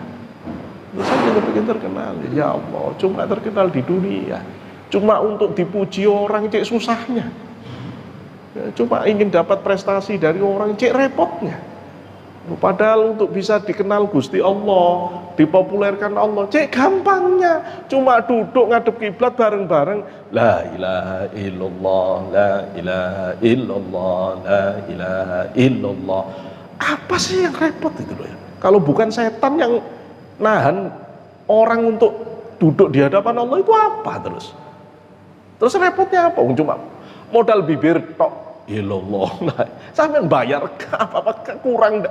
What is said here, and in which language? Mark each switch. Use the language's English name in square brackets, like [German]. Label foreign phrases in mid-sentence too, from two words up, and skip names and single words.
[Indonesian] Itu saking kepingin terkenal. Ya Allah, cuma terkenal di dunia, cuma untuk dipuji orang, cek susahnya. Ya, cuma ingin dapat prestasi dari orang, cek repotnya. Padahal untuk bisa dikenal Gusti Allah, dipopulerkan Allah, cek gampangnya, cuma duduk ngadep kiblat bareng-bareng, [Arabic] لا إله إلا الله لا إله إلا الله لا إله إلا الله. [Indonesian] Apa sih yang repot itu loh ya? Kalau bukan setan yang nahan orang untuk duduk di hadapan Allah, itu apa terus? Terus repotnya apa? Cuma modal bibir tok, illallah, sampai bayar apa kurang.